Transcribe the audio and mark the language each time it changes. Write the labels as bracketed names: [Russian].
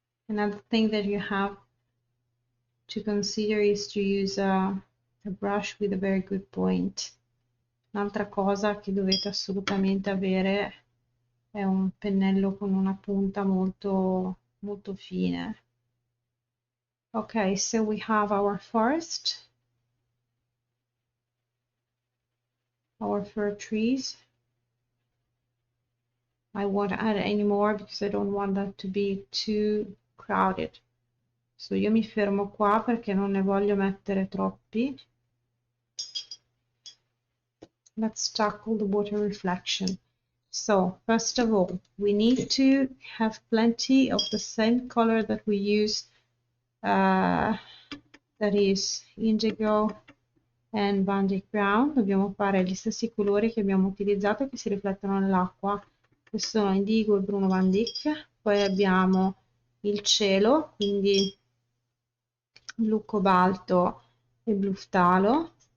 [English] Another thing that you have to consider is to use a brush with a very good point. [Italian] Un'altra cosa che dovete assolutamente avere è un pennello con una punta molto molto fine. [English] Okay, so we have our forest, our fir trees. I won't add any more because I don't want that to be too crowded. [Italian] So io mi fermo qua perché non ne voglio mettere troppi. [English] Let's tackle the water reflection. So first of all, we need to have plenty of the same color that we use, that is indigo and Van Dyck brown. [Italian] Dobbiamo fare gli stessi colori che abbiamo utilizzato e che si riflettono nell'acqua. Questo sono indigo e bruno Van Dyck. Poi abbiamo il cielo, quindi blu cobalto e blu ftalo.